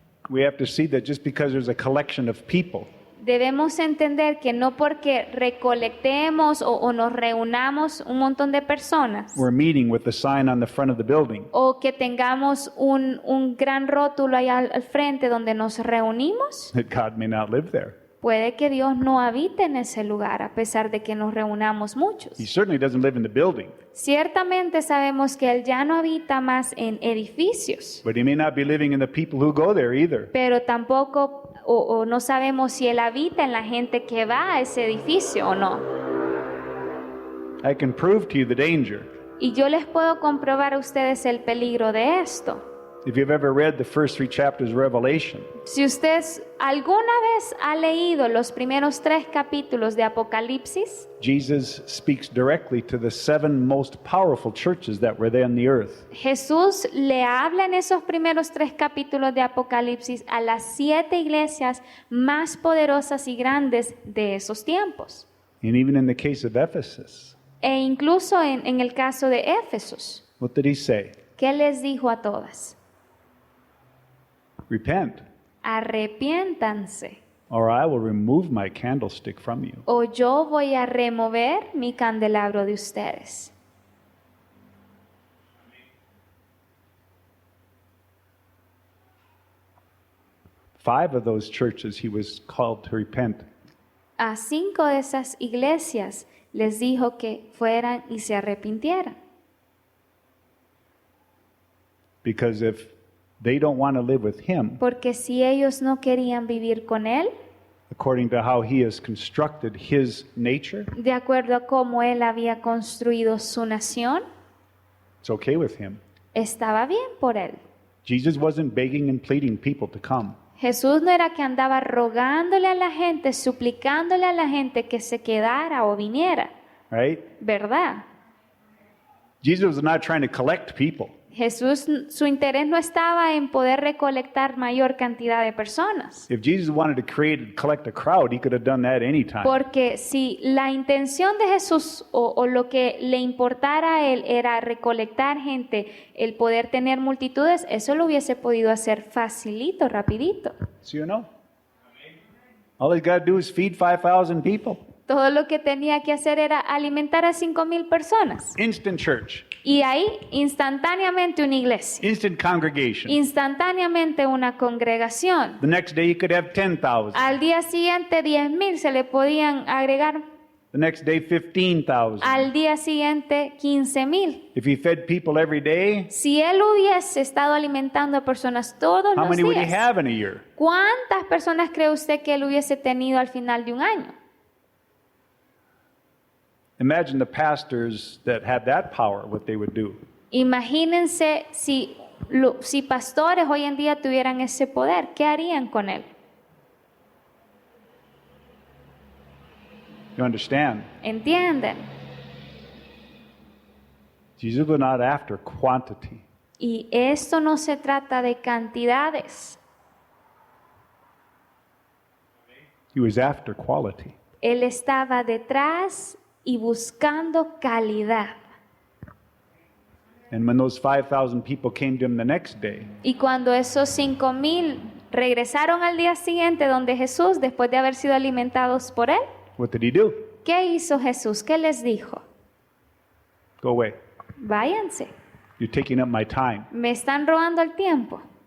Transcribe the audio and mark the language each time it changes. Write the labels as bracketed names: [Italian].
[English] We have to see that just because there's a collection of people, [Spanish] Debemos entender que no porque recolectemos o nos reunamos un montón de personas [English] we're meeting with the sign on the front of the building, [Spanish] o que tengamos un gran rótulo ahí al frente donde nos reunimos, [English] that God may not live there. [Spanish] puede que Dios no habite en ese lugar a pesar de que nos reunamos muchos. [English] He certainly doesn't live in the building, [Spanish] Ciertamente sabemos que Él ya no habita más en edificios, [English] but He may not be living in the people who go there either. [Spanish] pero tampoco o no sabemos si Él habita en la gente que va a ese edificio o no. [English] I can prove to you the danger. [Spanish] Y yo les puedo comprobar a ustedes el peligro de esto. [English] If you've ever read the first 3 chapters of Revelation, [Spanish] Si usted alguna vez ha leído los primeros 3 capítulos de Apocalipsis, [English] Jesus speaks directly to the 7 most powerful churches that were there on the earth. [Spanish] Jesús le habla en esos primeros 3 capítulos de Apocalipsis a las 7 iglesias más poderosas y grandes de esos tiempos. [English] And even in the case of Ephesus, [Spanish] E incluso en el caso de Éfesos, [English] what did He say? [Spanish] ¿qué les dijo a todas? [English] Repent, [Spanish] Arrepiéntanse, [English] or I will remove my candlestick from you. [Spanish] o yo voy a remover mi candelabro de ustedes. [English] Five of those churches He was called to repent. [Spanish] A 5 de esas iglesias les dijo que fueran y se arrepintieran. [English] Because if they don't want to live with Him, [Spanish] Porque si ellos no querían vivir con Él, [English] according to how He has constructed His nature, [Spanish] de acuerdo a cómo Él había construido su nación, [English] it's okay with Him. [Spanish] estaba bien por Él. [English] Jesus wasn't begging and pleading people to come. [Spanish] Jesús no era que andaba rogándole a la gente, suplicándole a la gente que se quedara o viniera, [English] Right? [Spanish] ¿verdad? [English] Jesus was not trying to collect people. [Spanish] Jesús, su interés no estaba en poder recolectar mayor cantidad de personas. [English] If Jesus wanted to collect a crowd, He could have done that anytime. [Spanish] Porque si la intención de Jesús o lo que le importara a Él era recolectar gente, el poder tener multitudes, eso lo hubiese podido hacer facilito, rapidito. ¿Sí o no? [English] All He's got to do is feed 5,000 people. [Spanish] Todo lo que tenía que hacer era alimentar a 5,000 personas. [English] Instant church, [Spanish] Y ahí instantáneamente una iglesia, [English] instant congregation. [Spanish] instantáneamente una congregación. [English] The next day you could have 10,000. [Spanish] Al día siguiente 10,000 se le podían agregar. [English] The next day 15,000. [Spanish] Al día siguiente 15,000. [English] If He fed people every day, [Spanish] Si Él hubiese estado alimentando a personas todos [English] how [Spanish] los [English] many would He [Spanish] días, [English] have in a year? [Spanish] ¿cuántas personas cree usted que Él hubiese tenido al final de un año? [English] Imagine the pastors that had that power, what they would do. [Spanish] Imagínense si pastores hoy en día tuvieran ese poder, ¿qué harían con Él? [English] You understand? [Spanish] ¿Entienden? [English] Jesus was not after quantity. [Spanish] Y esto no se trata de cantidades, [English] He was after quality. [Spanish] Él estaba detrás y buscando calidad. [English] And when those 5,000 people came to Him the next day, [Spanish] Y cuando esos 5,000 regresaron al día siguiente donde Jesús, después de haber sido alimentados por él. [English] What did he do? [Spanish] ¿Qué hizo Jesús? ¿Qué les dijo? [English] Go away. [Spanish] Váyanse, [English] You're taking up my time. [Spanish] me están robando el tiempo